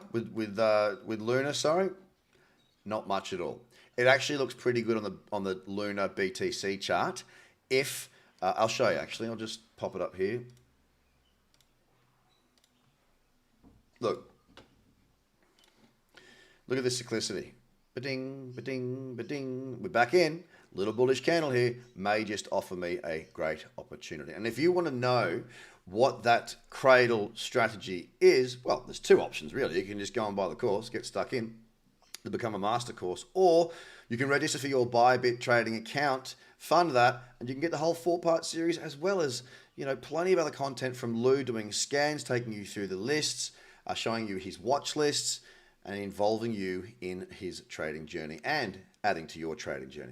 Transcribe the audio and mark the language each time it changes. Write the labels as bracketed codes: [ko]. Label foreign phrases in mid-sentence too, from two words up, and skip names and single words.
[en] With Luna, sorry? Not much at all. It actually looks pretty good on the Luna BTC chart. I'll show you actually. I'll just pop it up here. Look at this cyclicity. Ba-ding, ba-ding, ba-ding. We're back in. Little bullish candle here may just offer me a great opportunity. And if you want to know what that cradle strategy is, well, there's 2 options really. You can just go and buy the course, get stuck in to become a master course, or you can register for your Bybit trading account, fund that, and you can get the whole 4-part series, as well as plenty of other content from Lou doing scans, taking you through the lists, showing you his watch lists, and involving you in his trading journey and adding to your trading journey.